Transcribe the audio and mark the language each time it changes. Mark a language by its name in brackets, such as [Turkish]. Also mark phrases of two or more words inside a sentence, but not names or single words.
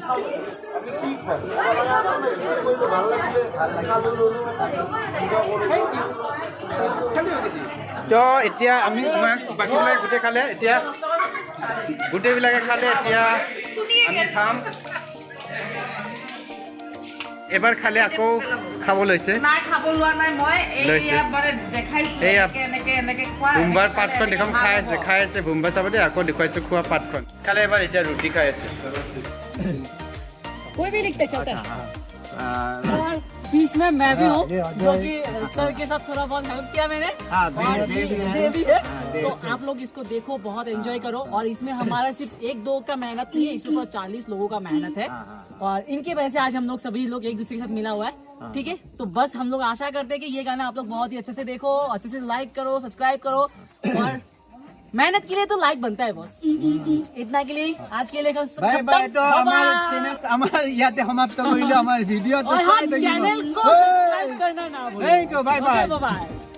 [Assamese] তো এতিয়া আমি বাকীবিলাকে গোটেই খালে এতিয়া গোটেইবিলাকে খালে এতিয়া আমি খাম এবাৰ খালে আকৌ খাব লৈছে নাই খাব লোৱা নাই মই লৈছে। এই মানে দেখাইছোঁ এইয়া এনেকে এনেকে খোৱা বোম্বাৰ পাতখন দেখোন খাই আছে বোম্বাই চাব দেই আকৌ দেখুৱাইছোঁ খোৱা পাতখন খালে এবাৰ এতিয়া ৰুটি খাই আছে [Hindi] कोई भी लिखते चलता है और बीच में मैं भी हूँ जो कि सर के साथ थोड़ा बहुत हेल्प किया मैंने और ये भी है तो आप लोग इसको देखो बहुत एंजॉय करो और इसमें हमारा सिर्फ 1-2 का मेहनत नहीं है इसमें पूरा 40 लोगों का मेहनत है और इनकी वजह से आज हम लोग सभी लोग एक दूसरे के साथ मिला हुआ है ठीक है तो बस हम लोग आशा करते हैं कि ये गाना आप लोग बहुत ही अच्छे से देखो अच्छे से लाइक करो सब्सक्राइब करो और मेहनत के लिए तो लाइक बनता है बॉस इतना के लिए आज के लिए [Assamese] আমাৰ ইয়াতে সমাপ্ত কৰিলোঁ আমাৰ ভিডিঅ'টো [Hindi] और हाँ चैनल को सब्सक्राइब करना ना भूलें [English] bye bye बाय